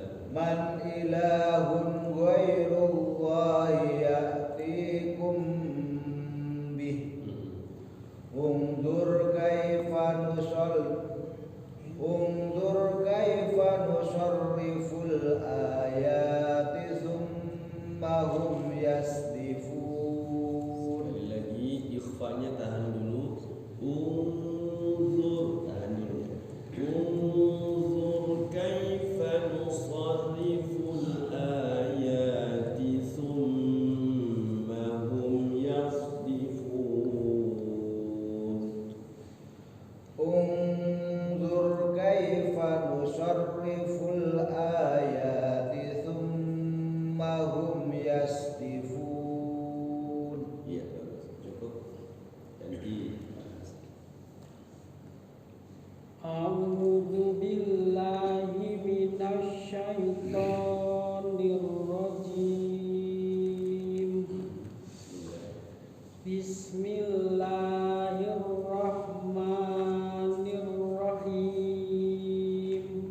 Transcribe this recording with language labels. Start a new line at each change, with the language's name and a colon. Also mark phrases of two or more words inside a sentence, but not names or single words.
Arabic: من إله غير الله يأتيكم به انظر كيف نصرف الآيات ثم هم يصدفون.
Indonesian: Sekali lagi ikhfanya tahan dulu. Unzur, tahan dulu.
Arabic: انظر كيف نصرف الآيات ثم هم يصدفون. انظر كيف نصرف الآيات ثم هم يصدفون.
Indonesian: Iya, cukup. Ganti.
Arabic: أعوذ بالله من الشيطان الرجيم. Bismillahirrahmanirrahim.